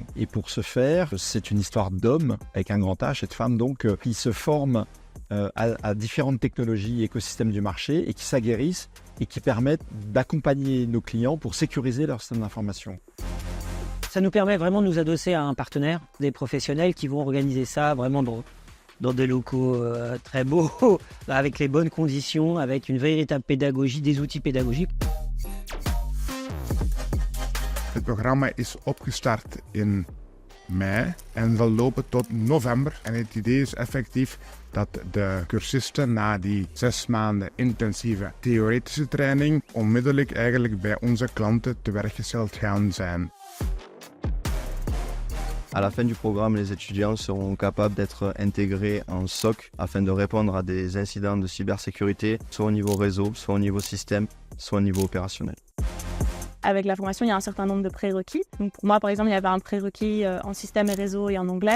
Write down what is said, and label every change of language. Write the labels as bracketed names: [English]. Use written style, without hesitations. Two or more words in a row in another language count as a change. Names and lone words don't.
[French] Et pour ce faire, c'est une histoire d'hommes, avec un grand H, et de femmes donc, qui se forment à différentes technologies, écosystèmes du marché et qui s'aguerrissent et qui permettent d'accompagner nos clients pour sécuriser leur système d'information. Ça nous permet vraiment de nous adosser à un partenaire, des professionnels qui vont organiser ça vraiment dans des locaux très beaux, avec les bonnes conditions, avec une véritable pédagogie, des outils pédagogiques. [Dutch] Het programma is opgestart in mei en zal lopen tot november. En het idee is effectief dat de cursisten na die 6 maanden intensieve theoretische training onmiddellijk eigenlijk bij onze klanten te werk gesteld gaan zijn. [French] À la fin du programme, les étudiants seront capables d'être intégrés en SOC afin de répondre à des incidents de cybersécurité, soit au niveau réseau, soit au niveau système, soit au niveau opérationnel. Avec la formation, il y a un certain nombre de prérequis. Donc pour moi, par exemple, il y avait un prérequis en système et réseau et en anglais.